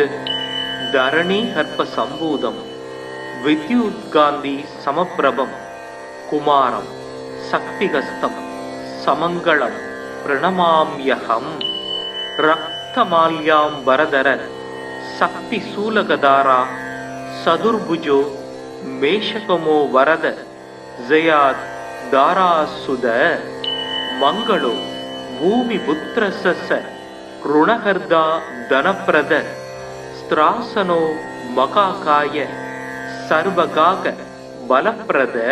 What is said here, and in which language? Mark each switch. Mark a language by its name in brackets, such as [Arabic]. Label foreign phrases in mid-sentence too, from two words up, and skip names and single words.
[Sanskrit] धरणी हर्प संभूतं विद्युत्कान्ति समप्रभं कुमारं शक्तिहस्तं समंगलं प्रणमाम्यहं. रक्तमाल्याम्बरधर शक्ति शूलगदाधरा चतुर्भुजो मेषगमो वरद जयात् धरासुत मङ्गलो भूमि पुत्रश्च ऋणहर्ता धनप्रद स्थिरासनो महाकाय सर्वकाम फलप्रद